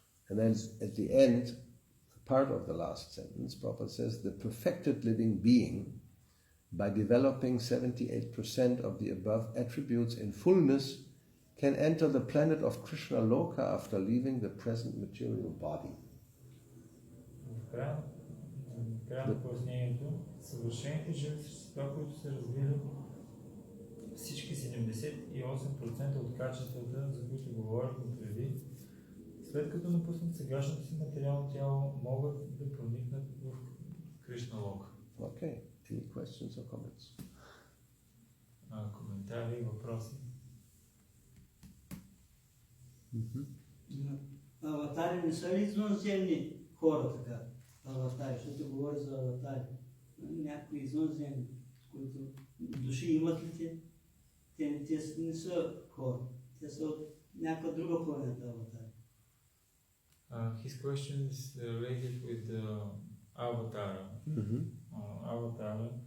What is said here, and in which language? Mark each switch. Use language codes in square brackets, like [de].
[en] And then at the end, part of the last sentence, Prabhupada says, the perfected living being, by developing 78% of the above attributes in fullness, can enter the planet of Krishna Loka after leaving the present material body. [bg] В края на пояснението, съвършените живи същества, които са развили всички 78% от качествата, за които говорихме преди, след като напуснат сегашното си материално тяло, могат да проникнат в Кришна Лока. [en] Okay. Any questions or comments? [bg] Коментари, въпроси? Аватари не са ли извънземни хора така? Аватари, защото говори за аватари. Някои извънземни, които души имат ли те? Те не са хора. Те са от някаква друга планета аватари. [en] His question is related with the avatar. Avatar.